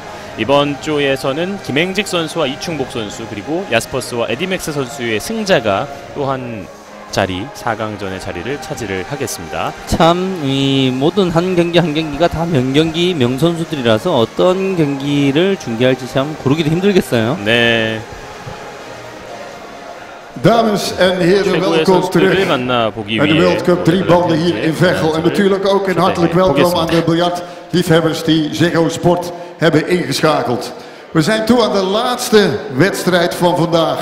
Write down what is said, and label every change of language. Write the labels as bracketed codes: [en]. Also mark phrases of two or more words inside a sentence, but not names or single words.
[ko] 이번 조에서는 김행직 선수와 이충복 선수 그리고 야스퍼스와 에디맥스 선수의 승자가 또 한 자리 4강전의 자리를 차지를 하겠습니다. 참 이 모든 한 경기 한 경기가 다 명경기 명선수들이라서 어떤 경기를 중계할지 참 고르기도 힘들겠어요. 네. [nl] Dames en heren, welkom terug bij de World Cup 3 banden hier in Veghel. En natuurlijk ook een hartelijk welkom aan de biljartliefhebbers die Ziggo Sport hebben ingeschakeld. We zijn toe aan de laatste wedstrijd van vandaag.